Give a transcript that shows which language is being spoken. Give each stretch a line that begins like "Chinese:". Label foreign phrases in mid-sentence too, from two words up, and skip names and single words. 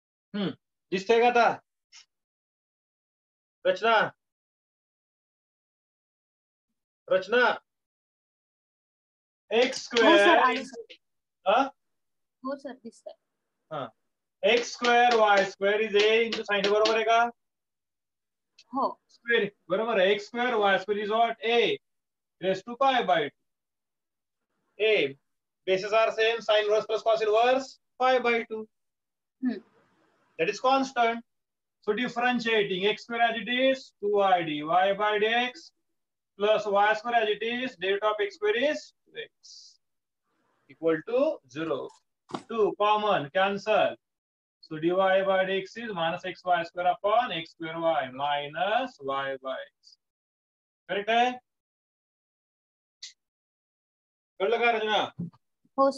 Marathi: दिसतंय का आता? रचना एक्स हो सर, स्क्वेअर आलं सर. हो सर, दिसतंय.
English: x square y square is a into sine.
Marathi: बरोबर आहे का? हो. स्क्वेअर बरोबर आहे.
English: x square y square is what? a raise to pi by 2. A bases are same, sin inverse plus cos inverse pi by 2. That is constant. So differentiating x square as it is 2y dy by dx plus y square as it is derivative of x square is 2x equal to 0. 2 common cancel. So dy by dx is minus xy square upon x square y minus y by x.
Hindi: Correct है? कल लगा रचना?
Marathi: हो सर.